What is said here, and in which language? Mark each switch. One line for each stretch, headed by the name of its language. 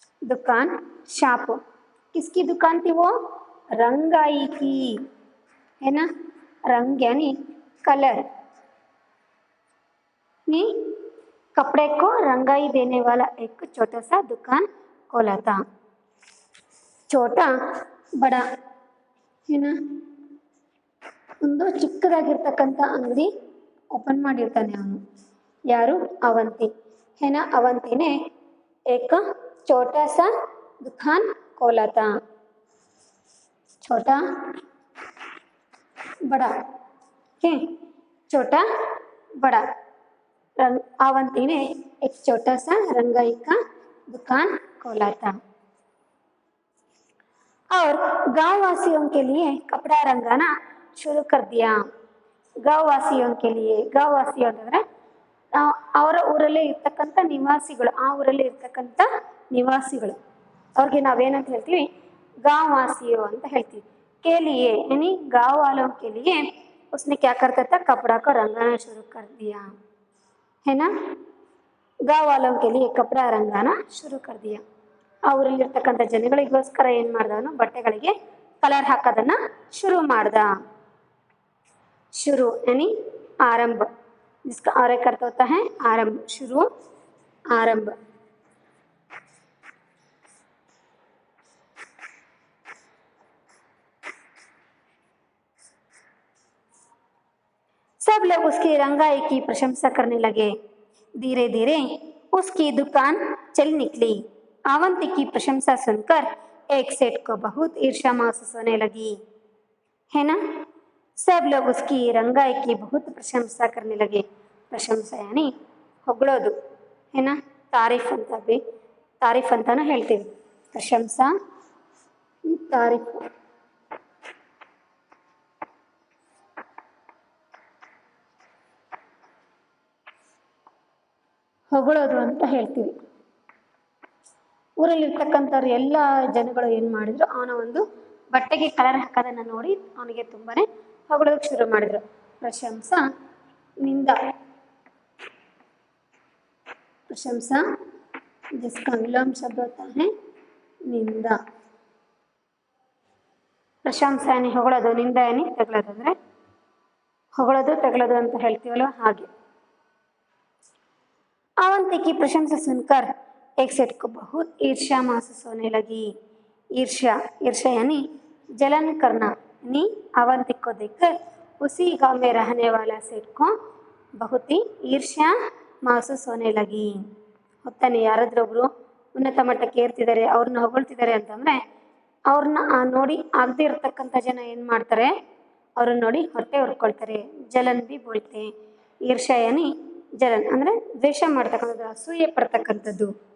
Hindi: दुकान शाप, किसकी दुकान थी वो, रंगाई की, है ना। रंग यानी कलर, नहीं कपड़े को रंगाई देने वाला एक छोटा सा दुकान खोला था। छोटा बड़ा है ना,
Kannada: ಒಂದು ಚಿಕ್ಕದಾಗಿರ್ತಕ್ಕಂಥ ಅಂಗಡಿ ಓಪನ್ ಮಾಡಿರ್ತಾನೆ ಅವನು। ಯಾರು,
Hindi: अवंती है ना। अवंती ने एक छोटा सा दुकान खोला था। छोटा बड़ा, है छोटा बड़ा। अवंती ने एक छोटा सा रंगाई का दुकान खोला था और गांव वासियों के लिए कपड़ा रंगाना शुरू कर दिया। गांव वासियों के लिए, गांव
Kannada: ವಾಸಿಯು ಅಂತಂದ್ರೆ ಅವರ ಊರಲ್ಲಿ ಇರ್ತಕ್ಕಂಥ ನಿವಾಸಿಗಳು, ಆ ಊರಲ್ಲಿ ಇರ್ತಕ್ಕಂಥ ನಿವಾಸಿಗಳು ಅವ್ರಿಗೆ ನಾವೇನಂತ ಹೇಳ್ತೀವಿ, गांव वासियों ಅಂತ ಹೇಳ್ತೀವಿ।
Hindi: के लिए यानी गांव वालों के लिए उसने क्या करता था, कपड़ा को रंगाना शुरू कर दिया, है ना। गांव वालों के लिए कपड़ा रंगाना शुरू कर दिया।
Kannada: ಆ ಊರಲ್ಲಿರ್ತಕ್ಕಂಥ ಜನಗಳಿಗೋಸ್ಕರ ಏನು ಮಾಡ್ದವನು, ಬಟ್ಟೆಗಳಿಗೆ ಕಲರ್ ಹಾಕೋದನ್ನ ಶುರು ಮಾಡ್ದ।
Hindi: शुरू यानी आरंभ, जिसका और एक अर्थ होता है आरंभ, शुरू आरंभ। सब लोग उसकी रंगाई की प्रशंसा करने लगे। धीरे धीरे उसकी दुकान चल निकली। अवंती की प्रशंसा सुनकर एक सेठ को बहुत ईर्ष्या महसूस होने लगी, है ना। सब लोग उसकी रंगाई की बहुत प्रशंसा करने लगे। प्रशंसा यानी ಹೊಗಳೋದು, है ना।
Kannada: ತಾರೀಫ್ ಅಂತ ತಾರೀಫ್ ಅಂತಾನು ಹೇಳ್ತೀವಿ, ಪ್ರಶಂಸಾ ತಾರೀಫ್। ಹೊಗಳೋದು ಅಂತ ಹೇಳ್ತೀವಿ। ಊರಲ್ಲಿರ್ತಕ್ಕಂಥವ್ರು ಎಲ್ಲ ಜನಗಳು ಏನು ಮಾಡಿದ್ರು, ಅವನ ಒಂದು ಬಟ್ಟೆಗೆ ಕಲರ್ ಹಾಕೋದನ್ನು ನೋಡಿ ಅವನಿಗೆ ತುಂಬಾನೇ ಹೊಗಳೋದಕ್ಕೆ ಶುರು ಮಾಡಿದ್ರು।
Hindi: ಪ್ರಶಂಸಾ निंदा, प्रशंसा जिसका विलोम शब्द होता है निंदा।
Kannada: ಪ್ರಶಂಸಾ ಯಾನಿ ಹೊಗಳೋದು, ನಿಂದ ಯಾನಿ ತಗಲೋದು, ಅಂದರೆ ಹೊಗಳೋದು ತಗಲೋದು ಅಂತ ಹೇಳ್ತೀವಲ್ವ ಹಾಗೆ।
Hindi: अवंती की प्रशंसा सुनकर एक सेठ को बहुत ईर्ष्या महसूस होने लगी। ईर्ष्या, ईर्ष्या यानी जलन करना, यानी अवंती को देखकर उसी गांव में रहने वाला सेठ को बहुत ही ईर्ष्या महसूस होने लगी।
Kannada: ಹೊತ್ತಾನೆ ಯಾರಾದ್ರೂ ಒಬ್ರು ಉನ್ನತ ಮಟ್ಟಕ್ಕೆ ಏರ್ತಿದ್ದಾರೆ, ಅವ್ರನ್ನ ಹೊಗಳ್ತಿದ್ದಾರೆ ಅಂತಂದ್ರೆ ಅವ್ರನ್ನ ನೋಡಿ ಆಗದೆ ಇರತಕ್ಕಂಥ ಜನ ಏನು ಮಾಡ್ತಾರೆ, ಅವ್ರನ್ನ ನೋಡಿ ಹೊಟ್ಟೆ ಹೊರ್ಕೊಳ್ತಾರೆ।
Hindi: ಜಲನ್ ಬಿ ಬೋಲ್ತೆ,
Kannada: ಈರ್ಷ್ಯಾ ಯಾನಿ ಜಲನ್ ಅಂದರೆ ದ್ವೇಷ ಮಾಡ್ತಕ್ಕಂಥದ್ದು, ಅಸೂಯೆ ಪಡ್ತಕ್ಕಂಥದ್ದು।